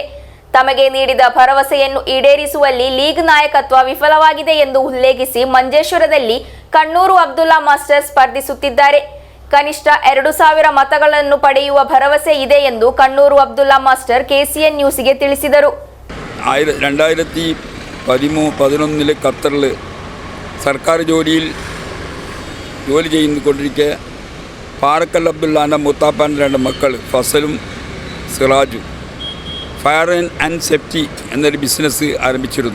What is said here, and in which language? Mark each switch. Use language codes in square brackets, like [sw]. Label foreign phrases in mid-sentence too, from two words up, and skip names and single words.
[kn] ತಮಗೆ ನೀಡಿದ ಭರವಸೆಯನ್ನು ಈಡೇರಿಸುವಲ್ಲಿ ಲೀಗ್ ನಾಯಕತ್ವ ವಿಫಲವಾಗಿದೆ ಎಂದು ಉಲ್ಲೇಖಿಸಿ ಮಂಜೇಶ್ವರದಲ್ಲಿ ಕಣ್ಣೂರು ಅಬ್ದುಲ್ಲಾ ಮಾಸ್ಟರ್ ಸ್ಪರ್ಧಿಸುತ್ತಿದ್ದಾರೆ. ಕನಿಷ್ಠ 2000 ಮತಗಳನ್ನು ಪಡೆಯುವ ಭರವಸೆ ಇದೆ ಎಂದು ಕಣ್ಣೂರು ಅಬ್ದುಲ್ಲಾ ಮಾಸ್ಟರ್ KCN ನ್ಯೂಸ್ಗೆ ತಿಳಿಸಿದರು. [ml] 2011 ഖത്തറിൽ സർക്കാർ ജോലി ചെയ്തുകൊണ്ടിരിക്കെ പാറക്കൽ അബ്ദുല്ലാൻ്റെ മുത്താപ്പാൻ്റെ 2 മക്കൾ ഫസലും സിറാജും ഫയർ ആൻഡ് സേഫ്റ്റി എന്നൊരു ബിസിനസ് ആരംഭിച്ചിരുന്നു.